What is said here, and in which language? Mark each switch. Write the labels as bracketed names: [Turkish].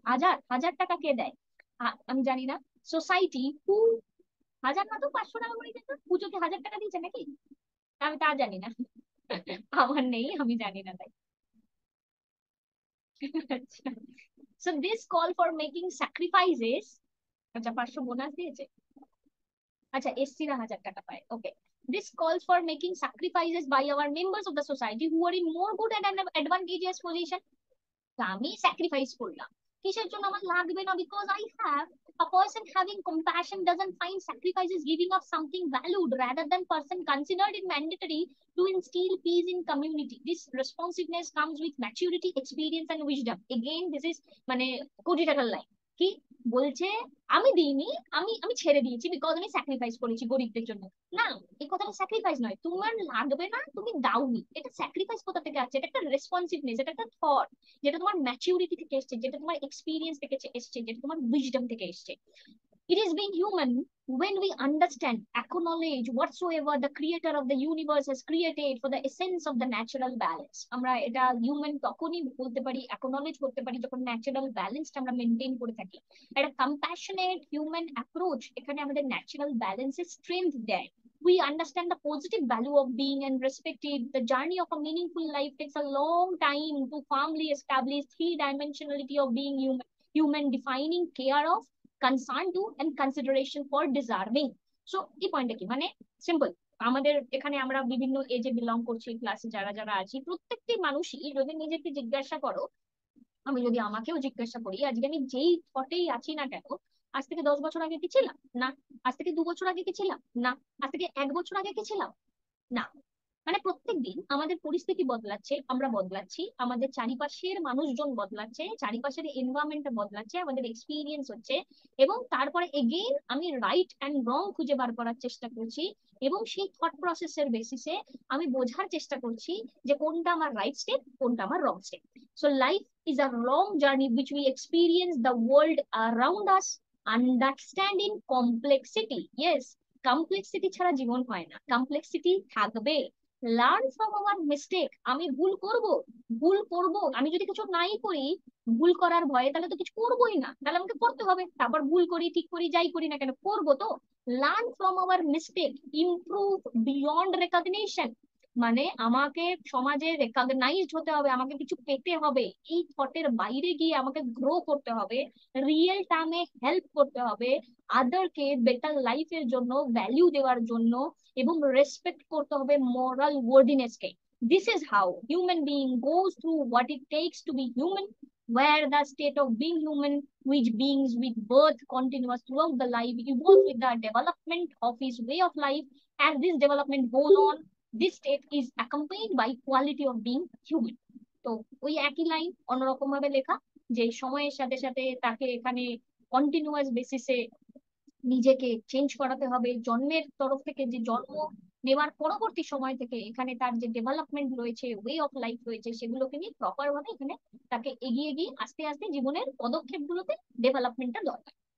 [Bangla] হাজার হাজার টাকা কে দেয়? আমি জানি না। সোসাইটি হু, হাজার না তো 500 টাকা করে দিত, পুজোতে 1000 টাকা দিয়েছে নাকি? আমি তা জানি না, আমার নেই, আমি জানি না তাই। [English] আচ্ছা, so this call for making sacrifices. [Bangla] আচ্ছা, 500 বোনাস দিয়েছে। আচ্ছা, এসসিরা 1000 টাকা পায়, ওকে। [English] This calls for making sacrifices by our members of the society who are in more good and an advantageous position. [Bangla] তা আমি স্যাক্রিফাইস করলাম, কিসের জন্য? আমার লাগবে না, [English] Because I have. A person having compassion doesn't find sacrifices giving up something valued, rather than person considered it mandatory to instill peace in community. This responsiveness comes with maturity, experience and wisdom. Again, this is [Bangla] মানে কোটি টাকার line. কি বলছে? আমি দিইনি, আমি আমি ছেড়ে দিয়েছি বিকজ আমি স্যাক্রিফাইস করেছি গরিবদের জন্য। না, এই কথাটা স্যাক্রিফাইস নয়, তোমার লাগবে না তুমি দাওনি, এটা স্যাক্রিফাইস কোথা থেকে আসছে? এটা একটা রেসপন্সিভনেস, এটা একটা থট, যেটা তোমার ম্যাচিউরিটি থেকে এসছে, যেটা তোমার এক্সপিরিয়েন্স থেকে এসছে, যেটা তোমার উইজডম থেকে এসছে। [English] It is being human when we understand, acknowledge whatsoever the creator of the universe has created for the essence of the natural balance. [Bangla] আমরা এটা হিউম্যান তখনই বলতে পারি, অ্যাকনলেজ করতে পারি, যখন ন্যাচারাল ব্যালেন্সটা আমরা মেনটেন করে থাকি। একটা কম্প্যাশনেট হিউম্যান অ্যাপ্রোচ এখানে আমাদের ন্যাচারাল ব্যালেন্সের স্ট্রেংথ দেয়। [English] We understand the positive value of being and respected. The journey of a meaningful life takes a long time to firmly establish three dimensionality of being human, defining care of, concern to and consideration for deserving. [Bangla] So এই পয়েন্টটা কি মানে? Simple, আমাদের এখানে আমরা বিভিন্ন এজে belong করছি, ক্লাসে যারা যারা আছি, প্রত্যেকটি মানুষই যদি নিজেকে জিজ্ঞাসা করো, আমি যদি আমাকেও জিজ্ঞাসা করি, আজকে আমি যেই থটেই আছি না কেন, আজ থেকে 10 বছর আগে কি ছিলাম? না। আজ থেকে 2 বছর আগে কি ছিলাম? না। আজ থেকে 1 বছর আগে কি ছিলাম? না। মানে প্রত্যেকদিন আমাদের পরিস্থিতি বদলাচ্ছে, আমরা বদলাচ্ছি, আমাদের চারিপাশের মানুষজন বদলাচ্ছে, চারিপাশের এনভায়রনমেন্টটা বদলাচ্ছে, আমাদের এক্সপিরিয়েন্স হচ্ছে, এবং তারপরে এগেইন আমি রাইট অ্যান্ড রং খুঁজে বার করার চেষ্টা করছি, এবং সেই থট প্রসেসের বেসিসে আমি বোঝার চেষ্টা করছি যে কোনটা আমার রাইট স্টেপ, কোনটা আমার রং step. [English] So life is a long journey which we experience the world around us, understanding complexity. [Bangla] Yes, complexity ছাড়া জীবন হয় না, কমপ্লেক্সিটি থাকবে। [English] Learn from our mistake. [Bangla] আমি ভুল করব, ভুল করব, আমি যদি কিছু নাই করি ভুল করার ভয়ে, তাহলে তো কিছু করবোই না, তাহলে আমাকে করতে হবে, তারপর ভুল করি ঠিক করি যাই করি না কেন করবো তো। [English] Learn from our mistake, improve beyond recognition. [Bangla] মানে আমাকে সমাজে রেকগনাইজড হতে হবে, আমাকে কিছু পেতে হবে, এই থটের বাইরে গিয়ে আমাকে গ্রো করতে হবে, রিয়েল টার্মে হেল্প করতে হবে আদারকে বেটার লাইফের জন্য, ভ্যালিউ দেওয়ার জন্য, এবং রেসপেক্ট করতে হবে মরাল ওয়ার্ডিনেস কে। [English] This is how human being goes through what it takes to be human, where the state of being human, which beings with birth continuous throughout the life, evolve with the development of his way of life. As this development goes on, this state is accompanied by quality of being human. [Bangla] তো ওই একই line অন্যরকম ভাবে লেখা, যে সময়ের সাথে সাথে তাকে এখানে কন্টিনিউয়াস বেসিসে নিজেকে চেঞ্জ করাতে হবে, জন্মের তরফ থেকে, যে জন্ম নেওয়ার পরবর্তী সময় থেকে এখানে তার যে ডেভেলপমেন্ট রয়েছে, ওয়ে অফ লাইফ রয়েছে, সেগুলোকে নিয়ে প্রপার ভাবে এখানে তাকে এগিয়ে গিয়ে আস্তে আস্তে জীবনের পদক্ষেপগুলোতে ডেভেলপমেন্টটা দরকার।